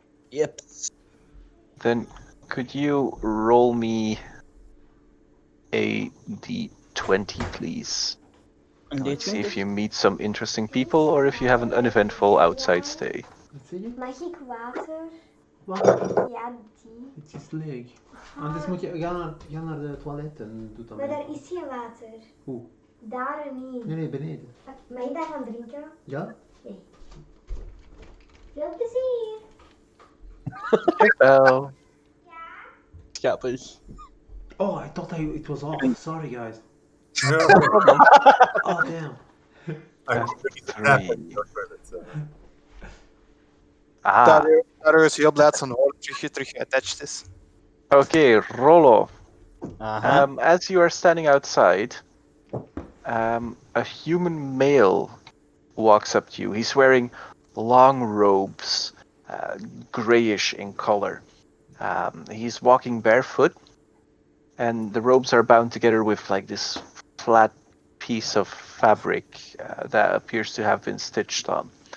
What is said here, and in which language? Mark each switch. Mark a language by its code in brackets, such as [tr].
[en] Yep. Then could you roll me a d20, please? Let's see if you meet some interesting people or if you have an uneventful outside stay. [nl] Wat zeg je? Mag ik water? Wat? Ja, die. Het is leeg. Anders moet je ga naar de toilet en doe dat Maar mee. daar is geen water. Hoe? Daar niet. Nee, beneden. Mag ik daarvan drinken? Ja? Veel plezier. [en] Well, [nl] Grappig. [en] Oh, I thought it was off. Sorry, guys. No. Oh, damn. I'm three. [nl] Dario is heel blij dat zijn hoorn terug attached is. [en] Okay, Rollo. Uh-huh. As you are standing outside, a human male walks up to you. He's wearing long robes, grayish in color. He's walking barefoot, and the robes are bound together with like this flat piece of fabric that appears to have been stitched on.